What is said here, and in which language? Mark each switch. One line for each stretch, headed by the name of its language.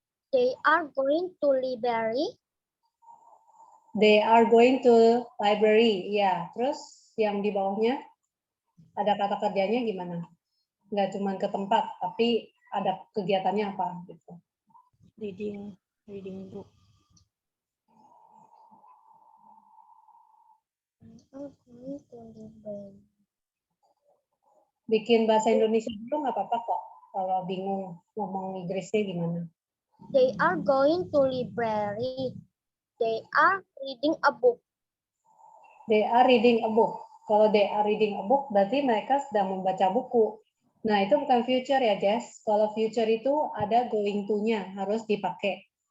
English: They are going to library. They are going to library.
Indonesian: Ya, terus yang di bawahnya ada kata kerjanya gimana? Nggak cuma ke tempat, tapi ada kegiatannya apa gitu.
English: Reading book.
Indonesian: Bikin bahasa Indonesia dulu nggak apa-apa kok. Kalau bingung ngomong Inggrisnya gimana?
English: They are going to library. They are reading a book. They are reading a book. Kalau they are reading a book,
Indonesian: berarti mereka sedang membaca buku. Nah, itu bukan future ya, Jess. Kalau future itu ada going to-nya, harus dipakai.